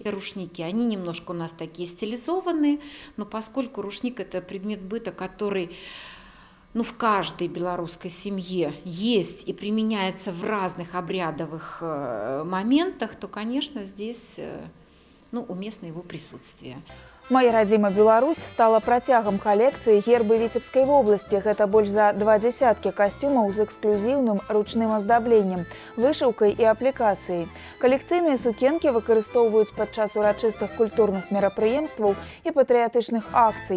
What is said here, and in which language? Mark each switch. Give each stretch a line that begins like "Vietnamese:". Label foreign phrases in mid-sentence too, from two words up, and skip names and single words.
Russian: Рушники, они немножко у нас такие стилизованные, но поскольку рушник – это предмет быта, который в каждой белорусской семье есть и применяется в разных обрядовых моментах, то, конечно, здесь уместно его присутствие.
Belarusian: «Моя радзіма Беларусь» стала працягам калекцыі гербы Віцебскай вобласці. Гэта больш за 20 касцюмаў з эксклюзіўным ручным аздабленнем, вышыўкай і аплікацыяй. Калекцыйныя сукенкі выкарыстоўваюць падчас урачыстых культурных мерапрыемстваў і патрыятычных акцый.